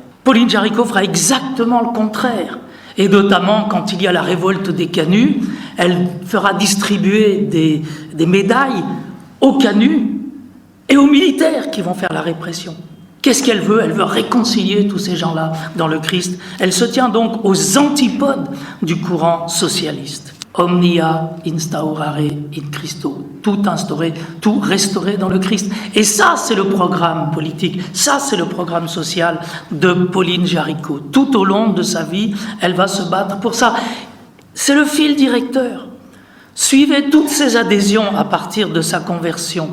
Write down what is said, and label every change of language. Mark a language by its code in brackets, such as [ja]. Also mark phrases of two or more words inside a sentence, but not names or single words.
[fr] Pauline Jaricot fera exactement le contraire. Et notamment, quand il y a la révolte des Canuts, elle fera distribuer des médailles aux Canuts et aux militaires qui vont faire la répression. Qu'est-ce qu'elle veut? Elle veut réconcilier tous ces gens-là dans le Christ. Elle se tient donc aux antipodes du courant socialiste. [la] Omnia instaurare in Christo. [fr] Tout instaurer, tout restaurer dans le Christ. Et ça, c'est le programme politique, ça, c'est le programme social de Pauline Jaricot. Tout au long de sa vie, elle va se battre pour ça. C'est le fil directeur. Suivez toutes ces adhésions à partir de sa conversion.